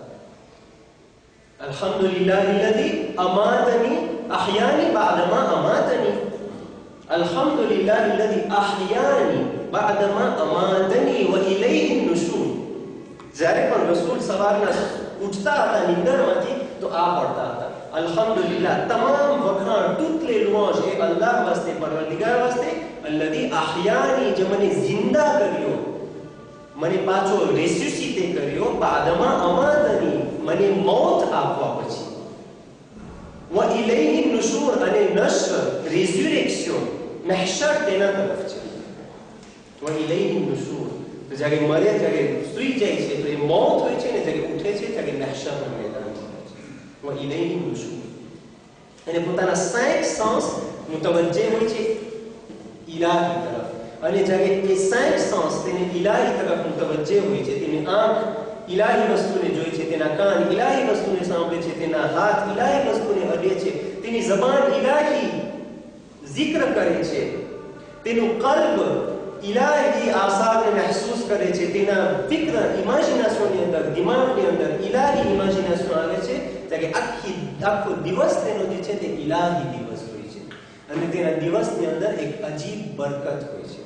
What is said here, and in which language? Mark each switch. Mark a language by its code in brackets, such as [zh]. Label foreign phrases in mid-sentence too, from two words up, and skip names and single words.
[ar] الحمد لله الذي أماتني أحياني بعدما أماتني، الحمد لله الذي أحياني بعدما أماتني وإليه النشور. [gu] જ્યારે પણ રસૂલ સવારના ઉઠતા હતા નિંદરમાંથી તો આ પડતા હતા, અલ્હમ્દુલિલ્લાહ, તમામ વખાણ [fr] toutes les louanges [gu] એ અલ્લાહ વાસ્તે, પરવરદિગાર વાસ્તે, [ar] الذي أحياني, [gu] જે મને જિંદા કર્યો, મને પાછો રેસ્યુસિટે કર્યો, બાદમાં અમાતની, મને મોત આપવા પછી. [ar] وإليه النشور [gu] અને નશ્ર રિઝર્વેક્શન મહેશર તેના તરફ છે. [ar] وإليه النشور [gu] તો જ્યારે મરે ત્યારે સૂઈ જાય છે તો એ મોત હોય છે ને જ્યારે ઉઠે છે ત્યારે મહેશરના મેદાનમાં હોય છે. [ar] وإليه النشور [gu] અને પોતાના 5 સેન્સ મુતવજ્જે હોય છે ઇલાહી તરફ અને જ્યારે એ 5 સેન્સ તેને ઇલાહી તરફ મુતવજ્જે હોય છે તેની આંખ ઇલાહી વસ્તુને જોઈ છે તેના કાન ઇલાહી વસ્તુને સાંભળે છે તેના હાથ ઇલાહી વસ્તુને અડે છે તેની જબાન ઇલાહી zikr કરે છે તેનું કલ્બ ઇલાહી આસારને મહેસૂસ કરે છે તેના ફિક્ર ઇમેજિનેશનની અંદર દિમાગની અંદર ઇલાહી ઇમેજિનેશન આવે છે ત્યારે આખો દિવસ તેનો જે છે તે ઇલાહી દિવસ હોય છે અને તેના દિવસની અંદર એક અજીબ બરકત હોય છે.